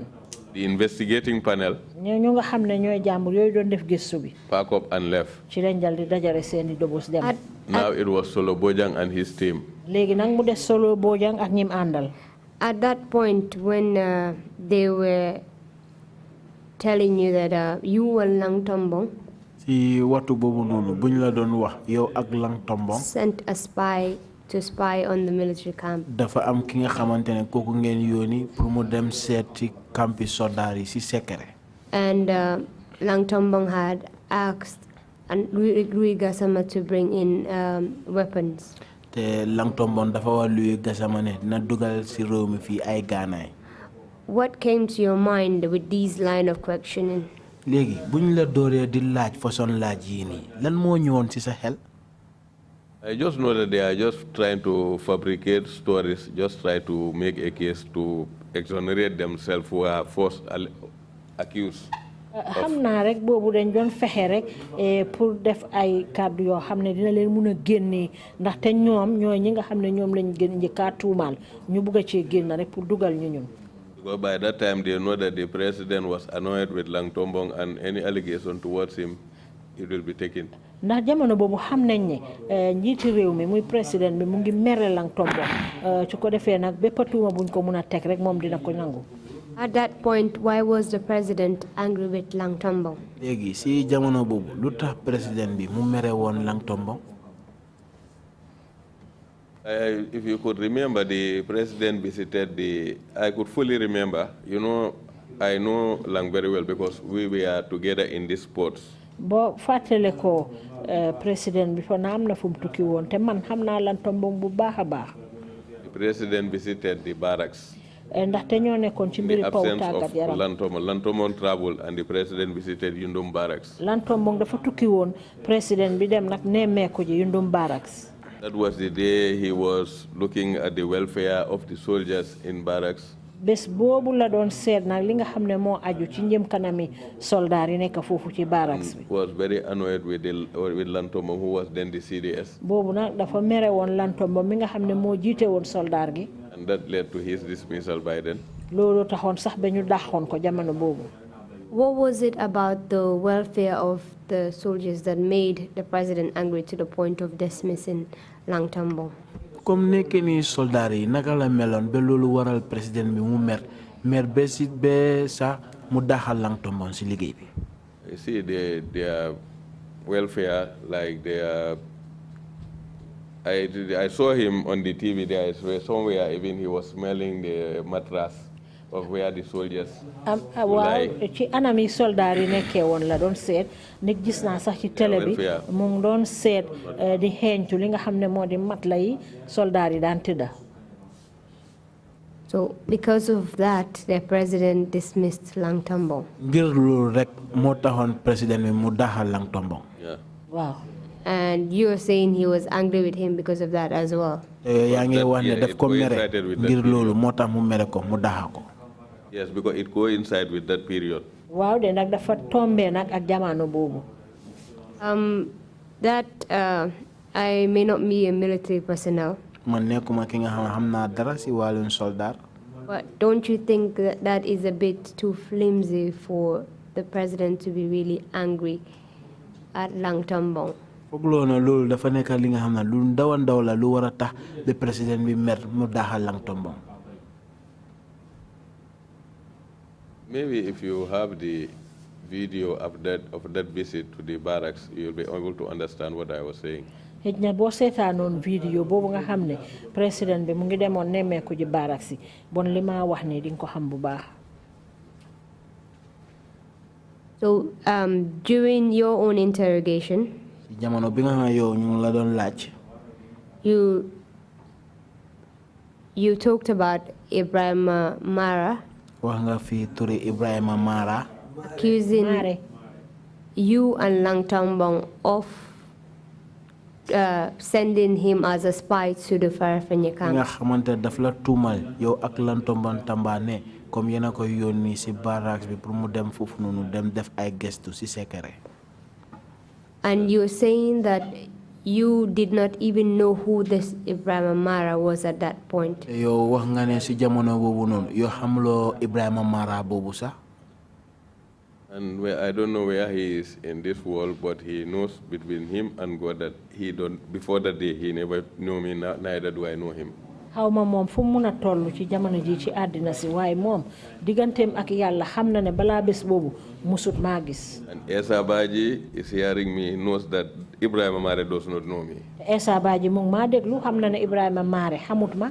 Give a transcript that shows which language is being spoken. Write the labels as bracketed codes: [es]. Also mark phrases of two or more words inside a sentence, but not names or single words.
[en] the investigating panel [wo] ñu nga xam ne ñooy jàmbur yooyu doon def gëstu bi. [en] pack up and left. [wo] ci lañ dal di dajale seeni dobos dem. [en] Now it was Solo Bojang and his team. [wo] léegi nag mu des Solo Bojang ak ñim àndal. [en] At that point, when they were telling you that you were Lantombong, [wo] si waxtu boobu noonu buñ la doon wax yow ak Lantombong [en] sent a spy to spy on the military camp. [wo] dafa am ki nga xamante ne kooku ngeen yónni pour mu dem seet ci campi soldaar yi si Sekkare. [en] And Lantombong had asked Rui Gassama to bring in weapons. [wo] te Lantombong dafa wax Rui Gassama ne dina dugal si réew mi fii ay gaanaay. [en] What came to your mind with these line of questioning? [wo] léegi buñ la dooree di laaj façon laaj yii nii lan moo ñëwoon ci sa xel. [en] I just know that they are just trying to fabricate stories, just try to make a case to exonerate themselves who are false accused. [wo] xam naa rek boobu dañ doon fexe rek pour def ay kàddu yoo xam ne dina leen mun a génnee ndaxte ñoom ñooy ñi nga xam ne ñoom lañ gën njëkkaa tuumaal ñu bugg a cee génn rek pour dugal ñu ñun. [en] Because by that time they know that the president was annoyed with Lantombong and any allegation towards him, it will be taken. [wo] ndax jamono boobu xam nañ ne njiiti réew mi muy président bi mu ngi mere Lantombong su ko defee nag bépp tuuma buñ ko mun a teg rek moom dina ko nangu. [en] At that point, why was the president angry with Lantombong? [wo] léegi si jamono boobu lu tax président bi mu mere woon Lantombong. [en] If you could remember, the president visited I could fully remember, you know, I know Lang very well because we were together in these sports. [wo] Bo fàttale ko président bi fa na am na fu mu tukki woon te man xam naa Lantombong bu baax a baax. [en] The president visited the barracks. [wo] ndaxte ñoo nekkoon ci mbiri paw tàggat yaram. [en] Lantombong traveled and the president visited Yundum barracks. [wo] Lantombong dafa tukki woon président bi dem nag nemmeeku ji Yundum barracks. [en] That was the day he was looking at the welfare of the soldiers in barracks. [wo] bés boobu la doon seet nag li nga xam ne moo aju ci njëm kanami soldaar yi nekk foofu ci barracks bi. [en] Was very annoyed with Lantombong who was then the CDS. [wo] boobu nag dafa mere woon Lantombong mi nga xam ne moo jiite woon soldaar gi. [en] And that led to his dismissal by then. [wo] loolu taxoon sax ba ñu dàqoon ko jamono boobu. [en] What was it about the welfare of the soldiers that made the president angry to the point of dismissing Lantombong? [wo] comme nekk ni soldaar yi naka la meloon ba loolu waral président bi mu mer ba si ba sax mu daxal Lantombong si liggéey bi. [en] You see, their welfare, like I saw him on the TV there. Somewhere even he was smelling the mattress of where the soldiers [wo] waaw ci anam yi soldaar yi nekkee woon la doon seet nit gis naa sax ci télé bi mu ngi doon seet di xeeñtu li nga xam ne moo di matla yi soldaar yi daan tëdda. [en] So because of that, the president dismissed Lantombong. [wo] ngir loolu rek moo taxoon président bi mu daxal Lantombong. waaw. [en] And you were saying he was angry with him because of that as well. [wo] yaa ngi wax ne daf ko mere ngir loolu moo tax mu mere ko mu daxa ko. [en] Yes, because it coincides with that period. [wo] waaw de nag dafa tombé nag ak jamono boobu. [en] That I may not be a military personnel. [wo] man nekkuma ki nga xam naa dara si wàllum soldaar. [en] But don't you think that that is a bit too flimsy for the president to be really angry at Lantombong? [wo] fogloo na loolu dafa nekk li nga xam ne lu ndaw a ndaw la lu war a tax [fr] le président [wo] bi mer mu daaxal lang tombong. [en] Maybe if you have the video of that visit to the barracks, you'll be able to understand what I was saying. [wo] Hejna bo seetaanoon video boobu nga xam ne président bi mu ngi demoon nemmeeku ji barracks yi bon li ma wax ni di nga ko xam bu baax. [en] So during your own interrogation, [wo] jamono bi nga xam ne yow ñu la doon laaj. [en] You talked about Ibrahim Mara. [wo] Wax nga fi turi Ibrahima Mara. [en] Accusing you and Lang Tambong of sending him as a spy to the Farafenni camp. [wo] Nga xamante daf la tuumal yow ak Lang Tambong Tambane comme yéen a koy yónni si barracks bi pour mu dem foofu noonu dem def ay gestu si secret. [en] And you're saying that you did not even know who this Ibrahim Mara was at that point. [wo] Yow wax nga ne si jamono boobu noonu yoo xamuloo Ibrahima Mara boobu sax. [en] And I don't know where he is in this world, but he knows between him and God that he don't. Before that day, he never knew me. Neither do I know him. [wo] Xaw ma moom fu mu mun a toll ci jamono ji ci àddina si waaye moom digganteem ak yàlla xam na ne balaa bés boobu musut maa gis. [en] And Esa Baji is hearing me, knows that Ibrahim Mare does not know me. [wo] Esa Baji mu ngi maa déglu xam na ne Ibrahima Mare xamut ma.